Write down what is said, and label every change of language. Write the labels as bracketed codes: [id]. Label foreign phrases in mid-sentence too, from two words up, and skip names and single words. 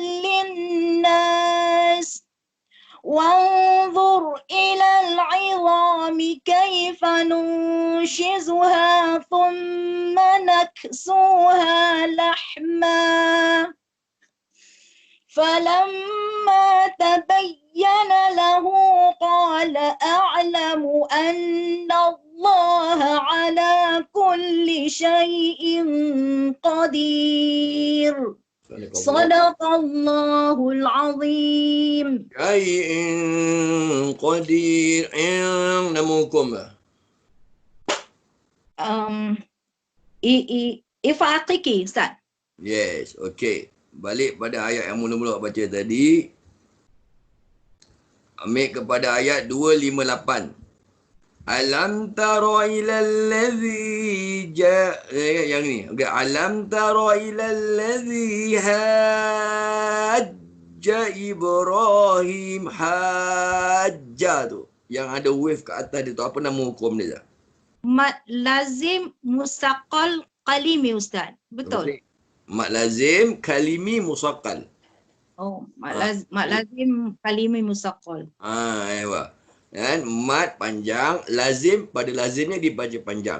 [ar] للناس وانظر إلى العظام كيف ننشزها ثم نكسوها لحما فلما تبين له قال أعلم أن الله على كل شيء قدير. صدق الله العظيم. شيء قدير. [ms] Yang nama hukum lah. Ifaqiqi Ustaz. [en] Yes, okay. [ms] Balik pada ayat yang mula-mula baca tadi. Ambil kepada ayat 258. [ar] ألم تر إلى الذي [ms] yang ni. [ar] Okay. ألم تر إلى الذي حاج إبراهيم حاج tu. [ms] Yang ada wave kat atas dia tu. Apa nama hukum dia? Mad lazim musaqqal qalimi Ustaz. Betul. Okay. Mad lazim kalimi musaqqal. Oh, mad lazim kalimi musaqqal. Ewa. Kan, mad panjang, lazim pada lazimnya dibaca panjang.